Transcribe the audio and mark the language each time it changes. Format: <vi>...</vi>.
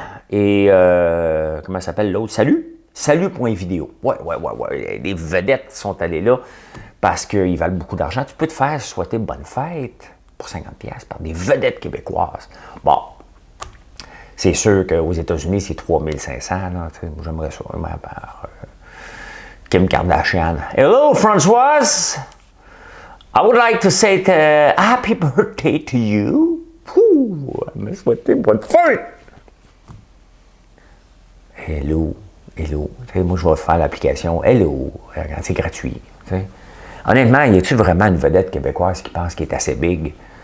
<fr>Et comment s'appelle l'autre? Salut.video. Ouais. Les vedettes sont allées là parce qu'ils valent beaucoup d'argent. Tu peux te faire souhaiter bonne fête pour 50$ par des vedettes québécoises. Bon. C'est sûr qu'aux États-Unis, c'est 3500. J'aimerais ça. Par Kim Kardashian.</fr> <en>Hello, Françoise! I would like to say happy birthday to you.</en> <fr>Elle m'a souhaité bonne fête! Hello, hello. T'sais, moi, je vais faire l'application Hello, c'est gratuit. T'sais. Honnêtement, y a-t-il vraiment une vedette québécoise qui pense qu'elle est assez big?</fr>